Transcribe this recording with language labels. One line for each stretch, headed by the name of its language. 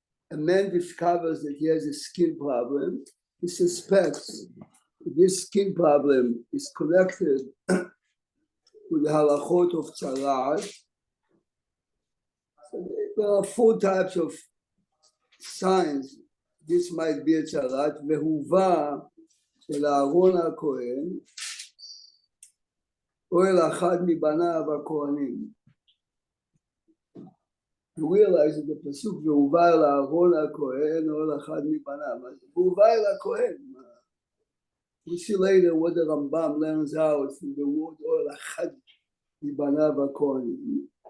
English: A man discovers that he has a skin problem. He suspects that this skin problem is connected with the halachot of tzaraat. So there are 4 types of signs. This might be a tzaraat.
Hebrew: Vehuva el Aaron HaKohen או אל אחד מבניו הכהנים.
English: You realize that the pasuk
Hebrew: vehuva el Aaron HaKohen או אל אחד מבניו. vehuva el HaKohen.
English: We see later what the Rambam learns out from the word
Hebrew: או אל אחד מבניו הכהנים.